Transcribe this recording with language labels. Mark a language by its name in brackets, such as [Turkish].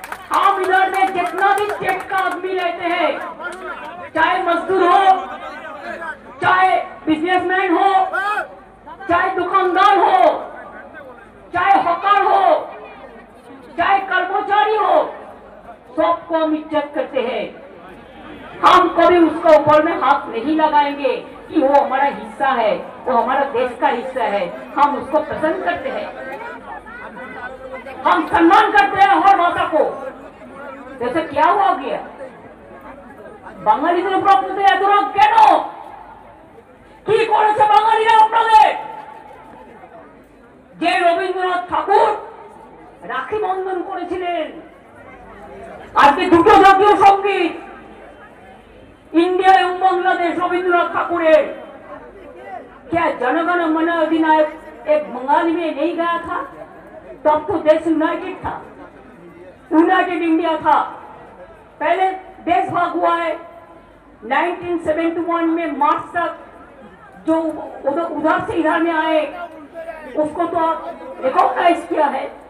[Hindi] हम इधर में जितना भी स्टेट का आदमी लेते हैं, चाहे मजदूर हो, चाहे बिजनेसमैन हो, चाहे दुकानदार हो, चाहे हॉकर हो, चाहे कर्मचारी हो, सबको हम इज्जत करते हैं। हम कभी उसके ऊपर में हाथ नहीं लगाएंगे कि वो हमारा हिस्सा है, वो हमारा देश का हिस्सा है। हम उसको पसंद करते हैं, हम सम्मान करते हैं हर भाषा को। जैसे क्या हुआ गया [Bangla] বাঙালিদের উপর আপনাদের এত রাগ কেন? কি করেছে বাঙালিরা আপনাদের? যে রবীন্দ্রনাথ ঠাকুর রাখি বন্ধন করেছিলেন, আজকে দুটো জাতীয় সঙ্গীত [Hindi] इंडिया एवं बांग्लादेश रविंद्रनाथ ठाकुर क्या जनगण मन अधिनायक एक बंगाली में नहीं गया था? तब तो देश यूनाइटेड था, यूनाइटेड इंडिया था। पहले देश भाग हुआ है 1971 में मार्च तक, जो उधर से इधर में आए उसको तो आप रिकॉग्नाइज किया है।